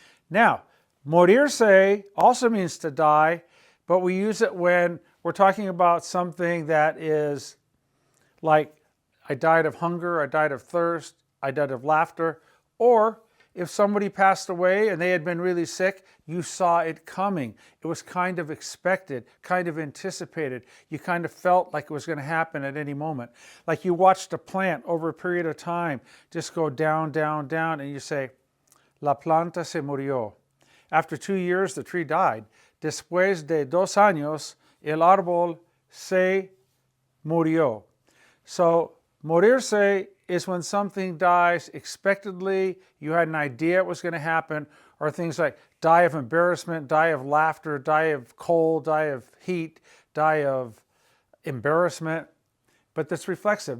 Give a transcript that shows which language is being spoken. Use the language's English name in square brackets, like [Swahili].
[English] Now, morirse also means to die, but we use it when we're talking about something that is like I died of hunger, I died of thirst, I died of laughter, or if somebody passed away and they had been really sick, you saw it coming. It was kind of expected, kind of anticipated. You kind of felt like it was going to happen at any moment. Like you watched a plant over a period of time just go down, down, down, and you say, [Spanish] la planta se murió. [English] After 2 years, the tree died. [Spanish] Después de 2 años, el árbol se murió. [English] So, morirse is when something dies expectedly, you had an idea it was going to happen, or things like die of embarrassment, die of laughter, die of cold, die of heat, die of embarrassment. But that's reflexive.